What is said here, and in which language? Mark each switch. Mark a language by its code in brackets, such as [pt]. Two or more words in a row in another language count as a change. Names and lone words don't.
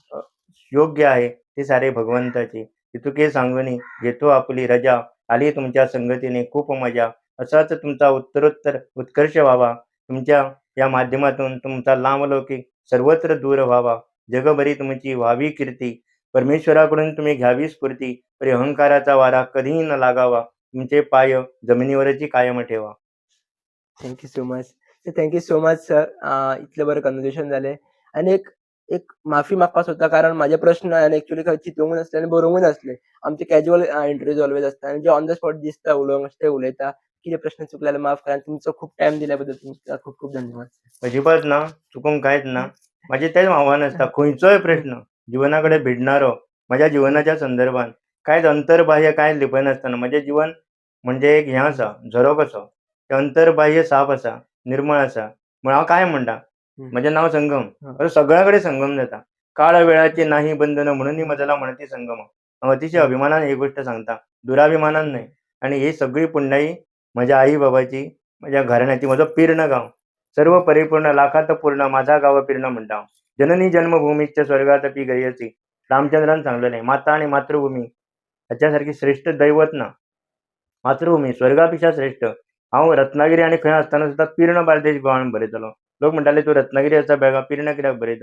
[mr] योग्य आहे ते सारे भगवंताचे, इतुके सांगूनी घेतो आपली रजा, आली तुमच्या संगतीने खूप मजा, असाच तुमचा उत्तरोत्तर उत्कर्ष व्हावा, तुमच्या या माध्यमातून तुमचा लांबलौकिक सर्वत्र दूर व्हावा, जगभरी तुमची व्हावी कीर्ती, परमेश्वराकडून तुम्ही घ्यावी स्फूर्ती, तरी अहंकाराचा वारा कधीही न लागावा, तुमचे पाय जमिनीवरची कायम ठेवा. [en] Thank you so much. Thank you so much sir. [mr] इतलं बरं कन्व्हर्सेशन झालंय आणि एक एक माफी मागपास होता कारण माझे प्रश्न आणि ॲक्चुअली चिंतून असले आणि बरोवून असले. आमचे [en] casual interviews always [mr] असतात आणि जे [en] on the spot [mr] दिसता उलोवंक ते उलयता. [kok] कितें प्रश्न चुकल्याला माफ करा. [mr] तुमचो खूप टाईम दिल्याबद्दल तुमचा खूप खूप धन्यवाद. अजिबात ना, चुकून काहीच ना. [kok] माझे तेच आव्हान असता, खंयचोय प्रश्न जीवनाकडे भिडणारो माझ्या जीवनाच्या संदर्भात कांयच अंतर्बाह्य कांय लिपय नासतना म्हजें जीवन म्हणजे एक हें आसा, झरो कसो. ते अंतर्बाह्य साफ आसा, निर्मळ आसा. म्हण हांव काय म्हणटा, म्हजें नांव संगम. असो सगळ्या कडेन संगम जाता. [mr] काळ वेळाची नाही बंधन म्हणून मजला म्हणती संगम. [kok] हांव अतिशय अभिमानान ही गोश्ट सांगता, दुराभिमानान न्हय. आणि ही सगळी पुण्याई म्हज्या आई बाबाची, म्हज्या घराण्याची, म्हजो पिर्ण गांव. [mr] सर्व परिपूर्ण लाखात पूर्ण माझा गाव पिर्ण म्हणटा हांव. [sa] जननी जन्मभूमीच्च स्वर्गात पी गयसी. [kok] रामचंद्रान सांगलेलें, माता आणि मातृभूमी हाच्या सारकी श्रेष्ठ दैवत ना. मातृभूमी स्वर्गापेक्षा श्रेष्ठ. हांव रत्नागिरी आनी खंय आसतना सुद्दां पिर्ण बार्देश गोवान बरयतलो. लोक म्हणटाले तूं रत्नागिरी आसा बेळगांव पिर्ण कित्याक बरयता?